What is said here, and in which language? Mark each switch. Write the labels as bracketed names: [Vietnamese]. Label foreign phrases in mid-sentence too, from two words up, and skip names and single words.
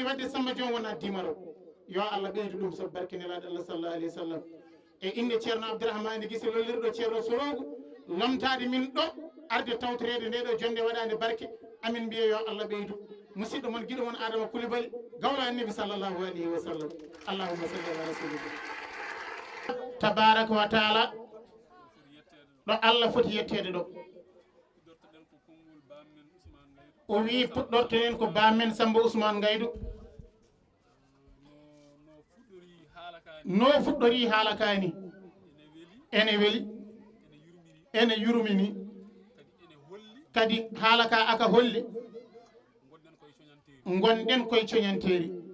[Fula] wadde Samba Diom wona dimaro yo Allah ɓeydu ɗum so barke nelaɗo Allah [Arabic] صلى الله عليه وسلم [Fula] e inde ceerno Abdourahmane Guisse lollirɗo ceerno Sorogu lomtade min ɗo arde tawtorede nde ɗo jonde waɗande barke amin mbiya yo Allah ɓeydu musidɗo moon guiɗo moon Adama Coulibaly gawla annabi [Arabic] صلى الله عليه وسلم اللهم صل على رسول الله تبارك وتعالى [Fula] ɗo Allah foti yettede ɗo o wi puɗɗortoɗen ko bamen Samba Ousmane Gaydou no fuɗɗori haala kani ene weli ene yurmini kadi haala ka aka holli gonɗen koye coñanteri